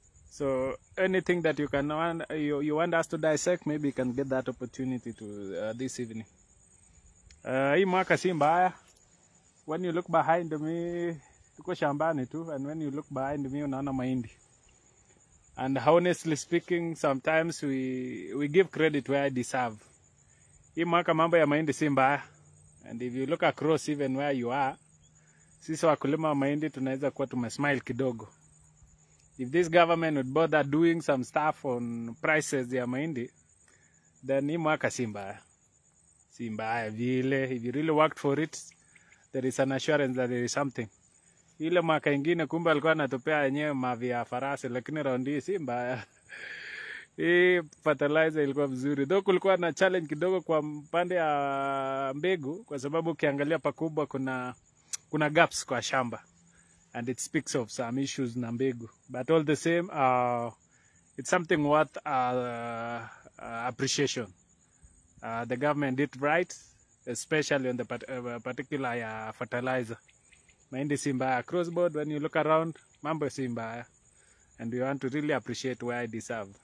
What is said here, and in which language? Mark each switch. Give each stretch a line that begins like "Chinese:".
English: So anything that you can you want us to dissect, maybe you can get that opportunity to this evening.
Swahili: Hii mwaka si mbaya.
English: When you look behind me,
Swahili: tuko shambani tu,
English: and when you look behind me,
Swahili: unaona mahindi.
English: And honestly speaking, sometimes we give credit where I deserve.
Swahili: Hii mwaka mambo ya mahindi si mbaya.
English: And if you look across even where you are,
Swahili: sisi wakulima wa mahindi tunaweza kuwa tumesmile kidogo.
English: If this government would bother doing some stuff on prices
Swahili: ya mahindi,
English: then
Swahili: hii mwaka si mbaya. Si mbaya vile.
English: If you really worked for it, there is an assurance that there is something.
Swahili: Ile mwaka ingine kumbe alikuwa anatupea yenyewe mavi ya farasi, lakini round hii si mbaya. Hii fertilizer ilikuwa vizuri. Though kulikuwa na challenge kidogo kwa mpande ya mbegu, kwa sababu ukiangalia pakubwa kuna gaps kwa shamba.
English: And it speaks of some issues
Swahili: na mbegu.
English: But all the same, it's something worth appreciation. The government did right, especially on the particular fertilizer.
Swahili: Mahindi si mbaya.
English: Across board, when you look around,
Swahili: mambo si mbaya.
English: And we want to really appreciate where I deserve.